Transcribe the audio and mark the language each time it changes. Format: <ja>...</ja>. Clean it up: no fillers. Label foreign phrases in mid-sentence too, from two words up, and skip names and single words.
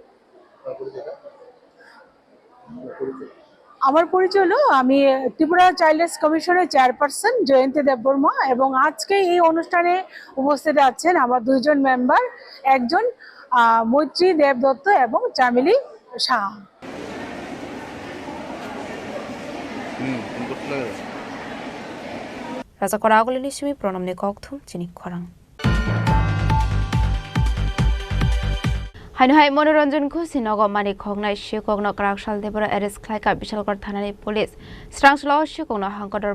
<bn>আমার পরিচয় হলো আমি ত্রিপুরা চাইল্ড রাইটস কমিশনের চেয়ারপারসন জয়ন্তী দেববর্মা এবং আজকে এই অনুষ্ঠানে উপস্থিত আছেন আমার দুইজন মেম্বার একজন মৈত্রী দেবদত্ত এবং চামিলি শাহ</bn> <trp>Raja Khoragole ni Shimi Pronamni Kokthum Chini Khorang Hainu hai manoranjan khusi nogo mani khognai shikogno Karakshal Tripura arrest khlaika Bishalgarh Thanani police Strangshlo shikogno Hangkodar</trp>